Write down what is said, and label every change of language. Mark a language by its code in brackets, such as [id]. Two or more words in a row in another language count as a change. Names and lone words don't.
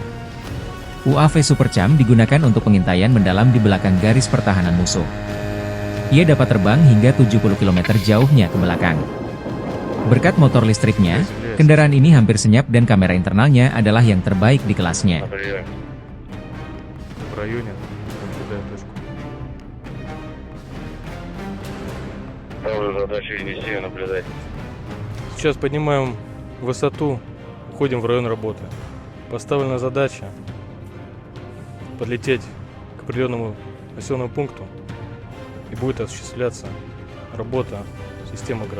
[id] UAV Supercam digunakan untuk pengintaian mendalam di belakang garis pertahanan musuh. Ia dapat terbang hingga 70 km jauhnya ke belakang. Berkat motor listriknya, kendaraan ini hampir senyap dan kamera internalnya adalah yang terbaik di kelasnya. [ru] В районе, наблюдаю точку. Задачу вести, наблюдать. Сейчас поднимаем высоту, уходим в район работы. Поставлена задача подлететь к определенному населенному пункту, и будет осуществляться работа системы ГРАД.